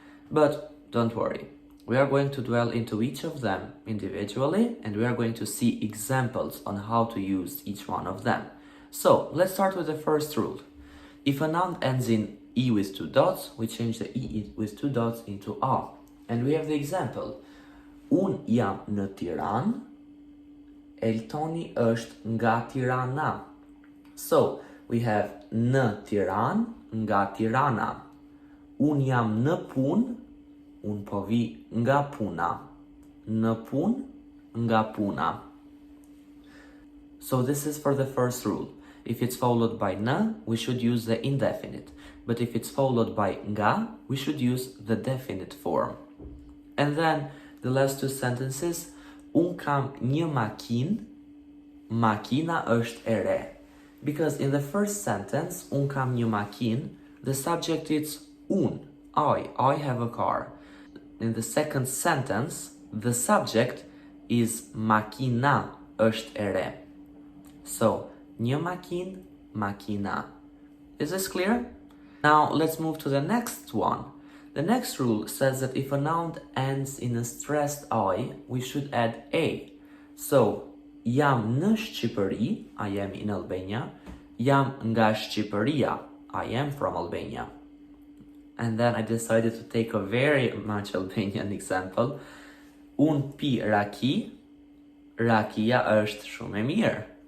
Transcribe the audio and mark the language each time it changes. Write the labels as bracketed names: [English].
[English] But don't worry, we are going to dwell into each of them individually, and we are going to see examples on how to use each one of them. So, let's start with the first rule. If a noun ends in E with 2 dots, we change the E with 2 dots into A. And we have the example. [Albanian] Un jam në Tiranë, Eltoni është nga Tirana. [English] So, we have në Tiranë, nga Tirana. [Albanian] Un jam në punë, un po vi nga puna. Në punë, nga puna. [English] So this is for the first rule. If it's followed by n, we should use the indefinite. But if it's followed by nga, we should use the definite form. And then the last 2 sentences, [Albanian] un kam një makinë, makina është e re. [English] Because in the first sentence, [Albanian] un kam një makinë, [English] the subject is un, I have a car. In the second sentence, the subject is [Albanian] makina është e re. [English] So, [Albanian] një makinë, makina. [English] Is this clear? Now, let's move to the next one. The next rule says that if a noun ends in a stressed I, we should add a. So, [Albanian] jam në Shqipëri, [English] I am in Albania. [Albanian] Jam nga Shqipëria, [English] I am from Albania. And then I decided to take a very much Albanian example. [Albanian] Un pi raki, rakia është shumë e mirë.